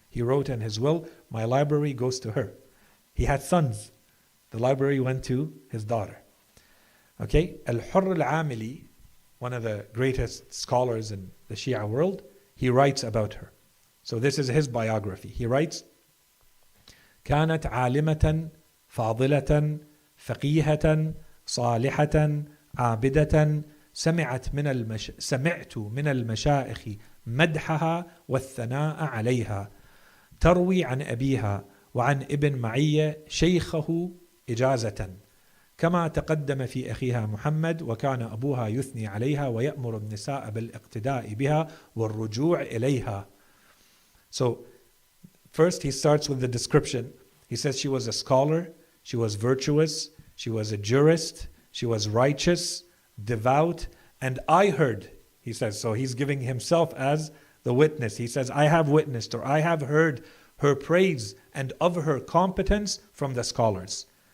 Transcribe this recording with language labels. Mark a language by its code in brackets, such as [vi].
[en] He wrote in his will, my library goes to her. He had sons. The library went to his daughter. Okay, Al-Hurr al-Amili, one of the greatest scholars in the Shia world, he writes about her. So this is his biography. He writes, [ar] كانت عالمة فاضلة فقيهة صالحة عابدة سمعت من المشائخ مدحها والثناء عليها تروي عن أبيها وعن ابن معية شيخه إجازة كما تقدم في أخيها محمد وكان أبوها يثني عليها ويأمر النساء بالاقتداء بها والرجوع إليها. [en] So first he starts with the description. He says she was a scholar, she was virtuous, she was a jurist, she was righteous, devout, and I heard, he says, so he's giving himself as the witness. He says, I have witnessed or I have heard her praise and of her competence from the scholars.